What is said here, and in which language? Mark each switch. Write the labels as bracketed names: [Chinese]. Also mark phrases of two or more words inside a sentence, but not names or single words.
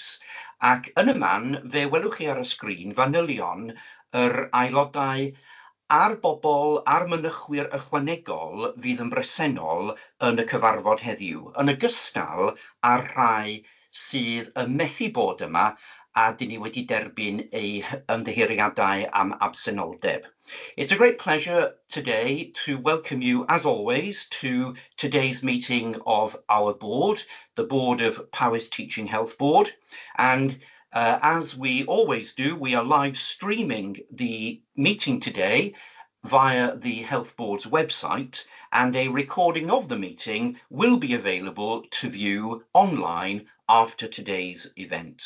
[Welsh] Ac yn y man, fe welwch chi ar y sgrin fanylion yr aelodau a'r bobl a'r mynychwyr ychwanegol fydd yn bresennol yn y cyfarfod heddiw, yn ogystal â'r rhai sydd yn methu bod yma a dyn ni wedi derbyn eu ymddiheuriadau am absenoldeb. [English] It's a great pleasure today to welcome you, as always, to today's meeting of our board, the Board of Powys Teaching Health Board. And as we always do, we are live streaming the meeting today via the Health Board's website, and a recording of the meeting will be available to view online after today's event.